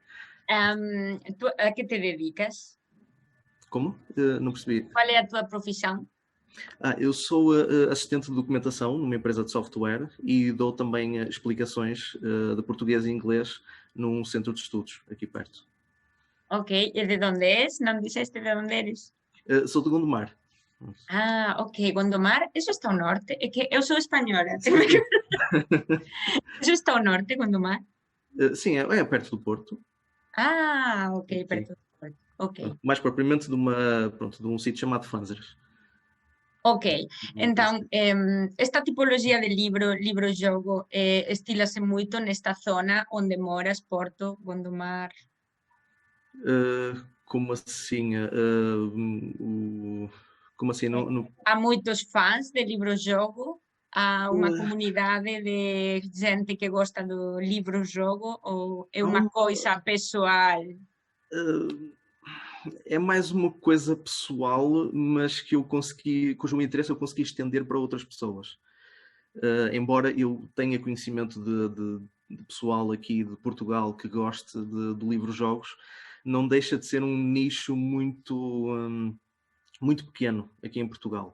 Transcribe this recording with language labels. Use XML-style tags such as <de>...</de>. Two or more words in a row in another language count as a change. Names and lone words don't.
<gl>Tu a que te dedicas?</gl> <pt>Como? Não percebi. Qual é a tua profissão? Eu sou assistente de documentação numa empresa de software e dou também explicações de português e inglês num centro de estudos aqui perto.</pt> <gl>Ok, e de onde és? Non dixeste de onde eres?</gl> <pt>Sou de Gondomar.</pt> <gl>Ok, Gondomar, eso está ao norte. É que eu sou española. Eso está ao norte, Gondomar?</gl> <pt>Sim, é perto do Porto.</pt> <gl>Ok, perto do Porto. Ok.</gl> <pt>Mais propriamente de um sítio chamado Fanzers.</pt> <gl>Ok, entón, esta tipoloxía de libro-xogo, estílase moito nesta zona onde moras, Porto, Gondomar?</gl> <pt>Como assim? Como assim?</pt> <gl>Há moitos fans de libro-xogo? Há unha comunidade de xente que gosta do libro-xogo ou é unha coisa pessoal?</gl> <pt>É mais uma coisa pessoal, mas cujo interesse eu consegui estender para outras pessoas. Embora eu tenha conhecimento de pessoal aqui de Portugal que goste de livros-jogos, não deixa de ser um nicho muito pequeno aqui em Portugal.</pt>